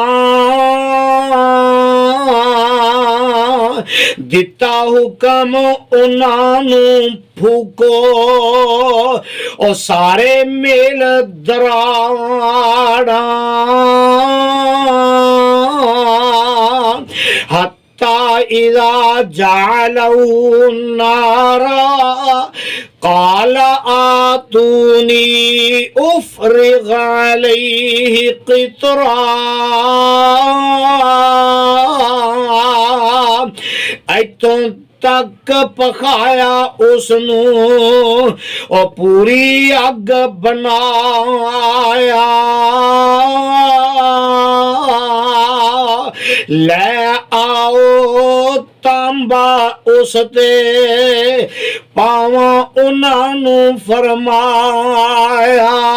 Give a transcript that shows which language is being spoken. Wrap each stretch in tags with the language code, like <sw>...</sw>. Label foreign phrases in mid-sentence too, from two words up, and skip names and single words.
<pa>دتا حکم انہانوں پھوکو او سارے میل دراڑا.</pa> <ar>हत्ता إذا جعله نارا قال آتوني أفرغ عليه قطرا.</ar> <pa>ایتھوں تک پکایا اسنوں اور پوری اگ بنایا. لے آؤ تانبا استے پاوا انہانوں فرمایا.</pa>